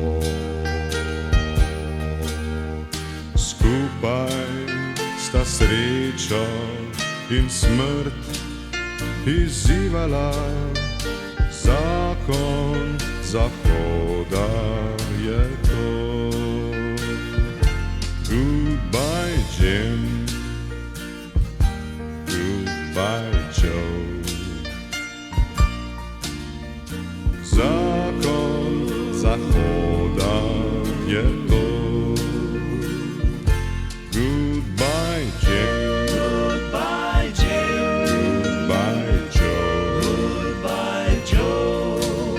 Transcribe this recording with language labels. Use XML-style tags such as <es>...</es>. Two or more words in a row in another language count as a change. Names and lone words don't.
<sl>Skupaj sta srečo in smrt izzivala, zakon zahoda je to.</sl> <en>Goodbye Jim, goodbye Joe.</en> <sl>Zakon zahoda je to.</sl> <en>Goodbye Jim, Goodbye Jim, goodbye Joe. goodbye Joe.</en>